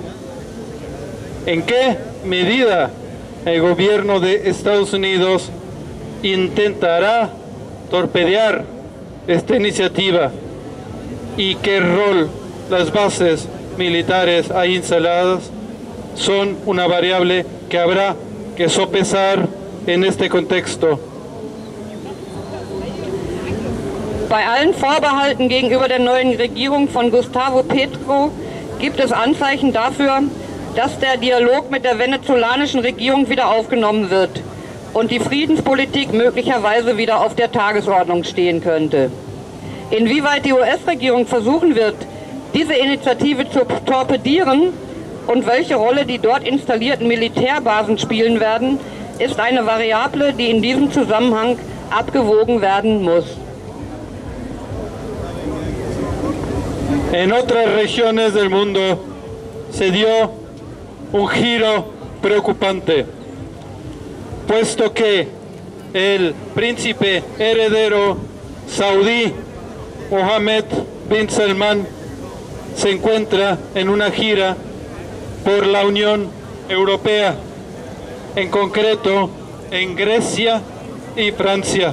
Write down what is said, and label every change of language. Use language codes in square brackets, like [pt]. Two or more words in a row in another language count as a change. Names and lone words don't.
[es] ¿En qué medida el gobierno de Estados Unidos intentará torpedear esta iniciativa y qué rol las bases militares ahí instaladas son una variable que habrá que sopesar en este contexto? [de] Bei allen Vorbehalten gegenüber der neuen Regierung von Gustavo Petro gibt es Anzeichen dafür, dass der Dialog mit der venezolanischen Regierung wieder aufgenommen wird und die Friedenspolitik möglicherweise wieder auf der Tagesordnung stehen könnte. Inwieweit die US-Regierung versuchen wird, diese Initiative zu torpedieren und welche Rolle die dort installierten Militärbasen spielen werden, ist eine Variable, die in diesem Zusammenhang abgewogen werden muss. [es] En otras regiones del mundo se dio un giro preocupante, puesto que el príncipe heredero saudí Mohammed bin Salman se encuentra en una gira por la Unión Europea, en concreto en Grecia y Francia.